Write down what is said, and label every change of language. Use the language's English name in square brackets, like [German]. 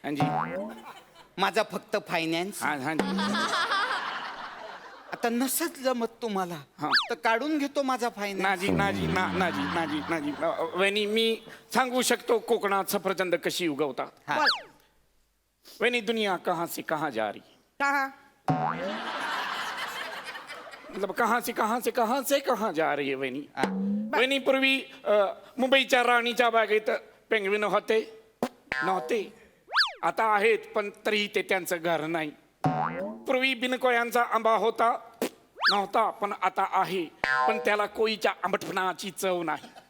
[Marathi] हांजी. माझा फक्त फायनान्स. हांजी. आता नसत जमत तुम्हाला तर काढून घेतो माझा फायनान्स. नाजी. वहिनी, मी सांगू शकतो कोकणात सफरचंद कशी उगवतात. [Hindi] वहिनी, दुनिया कहाँ से कहाँ जा रही? कहा? मतलब कहाँ से कहाँ जा रही है वहिनी? [Marathi] वहिनी, पूर्वी मुंबईच्या राणीच्या बागेत पेंग्विन होते नव्हते? आता आहेत, पण तरीही ते त्यांचं घर नाही. पूर्वी बिनकोयांचा आंबा होता नव्हता, पण आता आहे, पण त्याला कोईच्या आंबटपणाची चव नाही.